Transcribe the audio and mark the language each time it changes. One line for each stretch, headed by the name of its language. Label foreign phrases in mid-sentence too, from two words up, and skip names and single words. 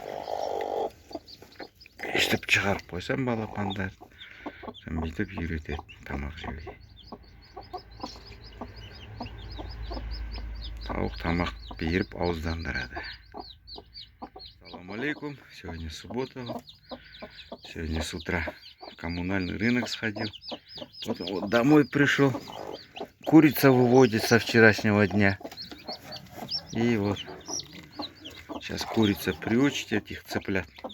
Kazakh: Өйстіп шығарып қойсам балапандар, соң бүйтіп үйретеді тамақ жеуге. Тауық тамақ беріп ауыздандырады.
Arabic: السلام عليكم.
Russian: Сегодня суббота. Сегодня с утра в коммунальный рынок сходил. Потом вот домой пришел. Курица выводит со вчерашнего дня. И вот сейчас курица приучит этих цыплят.